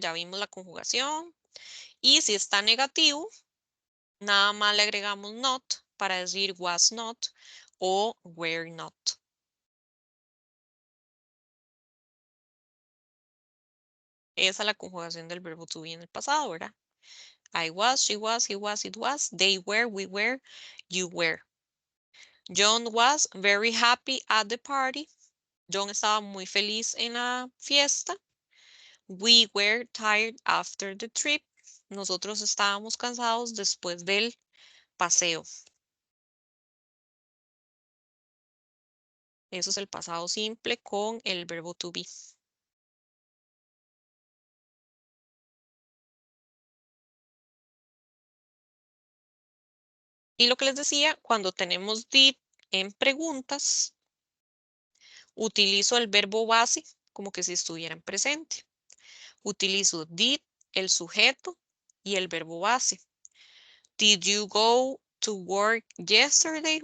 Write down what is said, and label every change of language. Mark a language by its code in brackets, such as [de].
[es] Ya vimos la conjugación. Y si está negativo, nada más le agregamos not para decir was not o were not. Esa es la conjugación del verbo to be en el pasado, ¿verdad? [en] I was, she was, he was, it was, they were, we were, you were. John was very happy at the party. [es] John estaba muy feliz en la fiesta. [en] We were tired after the trip. [es] Nosotros estábamos cansados después del paseo. Eso es el pasado simple con el verbo to be. Y lo que les decía, cuando tenemos did en preguntas, utilizo el verbo base como que si estuviera en presente. Utilizo did, el sujeto y el verbo base. [en] Did you go to work yesterday?